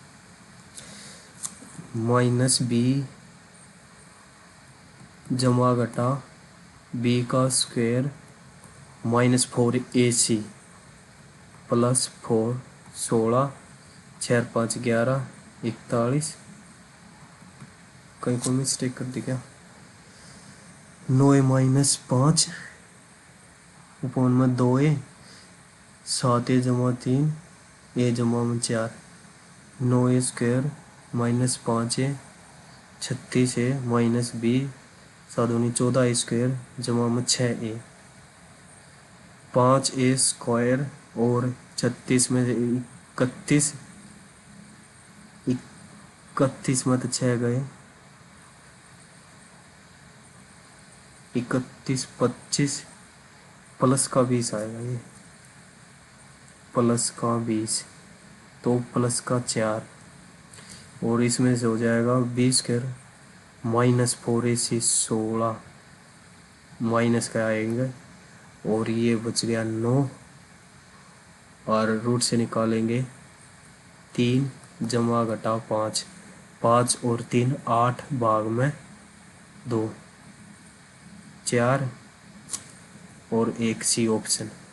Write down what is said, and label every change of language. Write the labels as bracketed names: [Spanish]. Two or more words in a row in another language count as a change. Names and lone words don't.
[Hindi] -b जमा घटा b का स्क्वायर -4ac +4 16 6 5 11 41 कहीं को मिस्टेक कर दी क्या। 9a -5 अपॉन में 2a 7a जमा 3 a जमा 4 9a² -5a 36a -20 7 14a² जमा 6a 5a² और 36 में से 31 में तो 6 गए 31 25 प्लस का 20 आएगा, ये प्लस का 20 तो प्लस का 4 और इसमें से हो जाएगा 20² -4ac 16 माइनस का आएंगे और ये बच गया 9 और रूट से निकालेंगे 3 जमा घटा 5 5 और 3 8 भाग में 2 4 और 1 सी ऑप्शन।